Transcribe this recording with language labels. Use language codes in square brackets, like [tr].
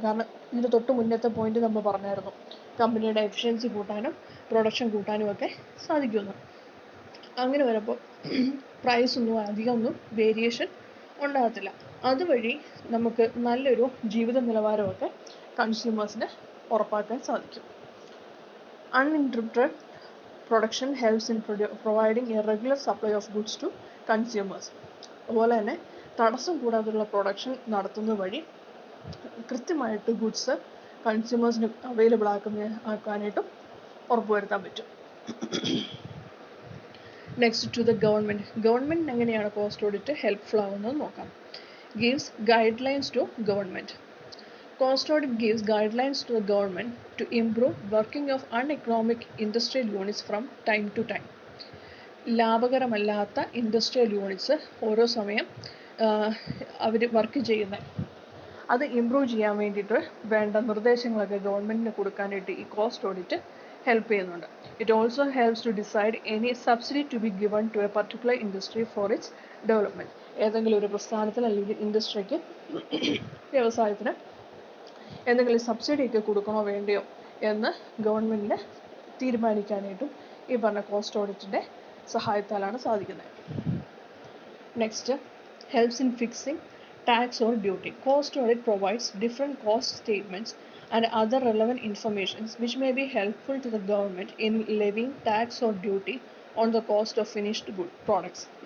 [ml] കാരണം ഇതിൻ്റെ തൊട്ട് മുന്നത്തെ പോയിന്റ് നമ്മൾ പറഞ്ഞായിരുന്നു, കമ്പനിയുടെ എഫിഷ്യൻസി കൂട്ടാനും പ്രൊഡക്ഷൻ കൂട്ടാനും ഒക്കെ സാധിക്കുമെന്ന്. അങ്ങനെ വരുമ്പോൾ പ്രൈസൊന്നും അധികമൊന്നും വേരിയേഷൻ ഉണ്ടാകത്തില്ല. അതുവഴി നമുക്ക് നല്ലൊരു ജീവിത നിലവാരമൊക്കെ കൺസ്യൂമേഴ്സിന് ഉറപ്പാക്കാൻ സാധിക്കും. [en] Uninterrupted production helps in providing a regular supply of goods to consumers. [ml] അതുപോലെ തന്നെ തടസ്സം കൂടാതെയുള്ള പ്രൊഡക്ഷൻ നടത്തുന്നത് വഴി കൃത്യമായിട്ട് ഗുഡ്സ് കൺസ്യൂമേഴ്സിന് അവൈലബിൾ ആക്കാനായിട്ടും ഉറപ്പുവരുത്താൻ പറ്റും. [en] Next, to the government. [ml] ഗവൺമെൻറ്റിന് എങ്ങനെയാണ് കോസ്റ്റ് ഓഡിറ്റ് ഹെൽപ്ഫുൾ ആവുന്നത് നോക്കാം. [en] Gives guidelines to government. Cost audit gives guidelines to the government to improve working of uneconomic industrial units from time to time. [ml] ലാഭകരമല്ലാത്ത industrial units ഓരോ സമയം അവർ work ചെയ്യുന്നത് അത് improve ചെയ്യാൻ വേണ്ടിയിട്ട് വേണ്ട നിർദ്ദേശങ്ങളൊക്കെ ഗവൺമെൻറ്റിന് കൊടുക്കാനായിട്ട് ഈ കോസ്റ്റ് ഓഡിറ്റ് ഹെൽപ്പ് ചെയ്യുന്നുണ്ട്. [en] It also helps to decide any subsidy to be given to a particular industry for its development. [ml] ഏതെങ്കിലും ഒരു പ്രസ്ഥാനത്തിന് അല്ലെങ്കിൽ ഇൻഡസ്ട്രിക്ക്, വ്യവസായത്തിന് എന്തെങ്കിലും സബ്സിഡിയൊക്കെ കൊടുക്കണോ വേണ്ടയോ എന്ന് ഗവൺമെൻറ്റിന് തീരുമാനിക്കാനായിട്ടും ഈ പറഞ്ഞ കോസ്റ്റ് ഓഡിറ്റിൻ്റെ സഹായത്താലാണ് സാധിക്കുന്നത്. [en] Next, helps in fixing tax or duty. Cost audit provides different cost statements and other relevant information which may be helpful to the government in levying tax or duty on the cost of finished products.